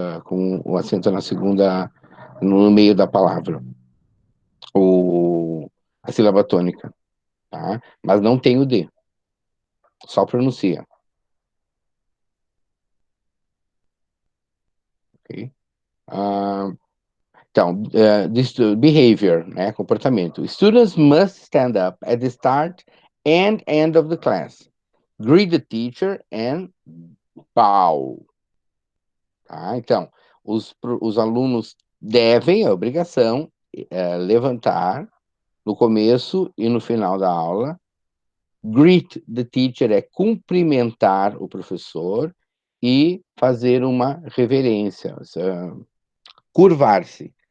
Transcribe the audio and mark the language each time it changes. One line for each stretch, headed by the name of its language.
Portuguese: Com o acento na segunda, no meio da palavra, a sílaba tônica, tá? Mas não tem o D, só pronuncia, ok? Ah, Então, behavior, né, comportamento.
English: Students must stand up at the start and end of the class, greet the teacher and bow.
Portuguese: Tá? Então, os alunos devem, é obrigação, levantar no começo e no final da aula
English: Greet the teacher
Portuguese: é cumprimentar o professor e fazer uma reverência, curvar-se.